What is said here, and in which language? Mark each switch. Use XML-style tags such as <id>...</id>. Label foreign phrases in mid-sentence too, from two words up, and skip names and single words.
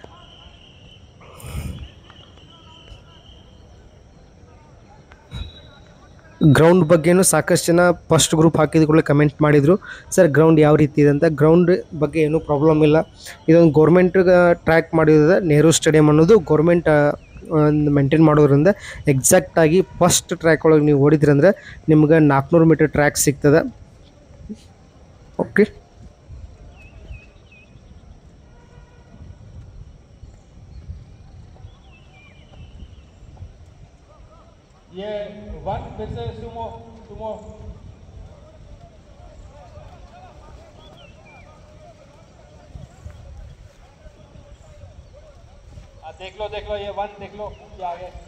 <kn>ಗ್ರೌಂಡ್ ಬಗ್ಗೆನೂ ಸಾಕಷ್ಟು ಜನ</kn> <en>first group</en> <kn>ಹಾಕಿದ ಕೂಡ ಕಮೆಂಟ್ ಮಾಡಿದರು, ಸರ್ ಗ್ರೌಂಡ್ ಯಾವ ರೀತಿ ಇದೆ ಅಂತ. ಗ್ರೌಂಡ್ ಬಗ್ಗೆ ಏನೂ ಪ್ರಾಬ್ಲಮ್ ಇಲ್ಲ. ಇದೊಂದು</kn> <en>government track</en> <kn>ಮಾಡಿರೋದು. ನೆಹರು ಸ್ಟೇಡಿಯಂ ಅನ್ನೋದು</kn> <en>government maintain</en> <kn>ಮಾಡೋದ್ರಿಂದ ಎಕ್ಸಾಕ್ಟಾಗಿ</kn> <en>first track</en> <kn>ಒಳಗೆ ನೀವು ಓಡಿದ್ರಂದ್ರೆ ನಿಮ್ಗೆ 400</kn> <en>meter track</en> <kn>ಸಿಗ್ತದೆ. ಓಕೆ,</kn> <hi>ये वन फिर से सुमो देख लो ये वन देख लो क्या आगे</hi>